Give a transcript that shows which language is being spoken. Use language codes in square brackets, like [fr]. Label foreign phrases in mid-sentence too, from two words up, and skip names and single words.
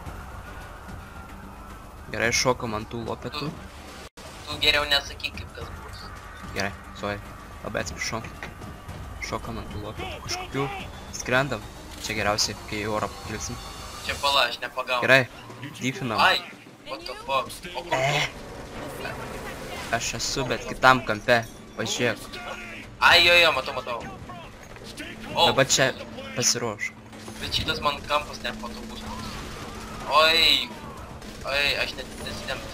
[lt] Gerai, šokam ant tų lopetų. Tu geriau nesakyk, kaip kas bus. Gerai, sorry. Labai atsiprašau. Šokam ant tų lopetų. Kažkokių skrendam. Čia geriausiai, kai į orą pakliuksim. Čia pala, aš nepagaunu. Gerai, dyfinam. Ai, [en] what the fuck. [lt] O kur tu? Aš esu, bet kitam kampe. Pažiūrėk. Ai, jo, matau. O, Dabar čia pasiruošk. Bet šitas man kampas nepatogus. Oi, aš net nesitempiu.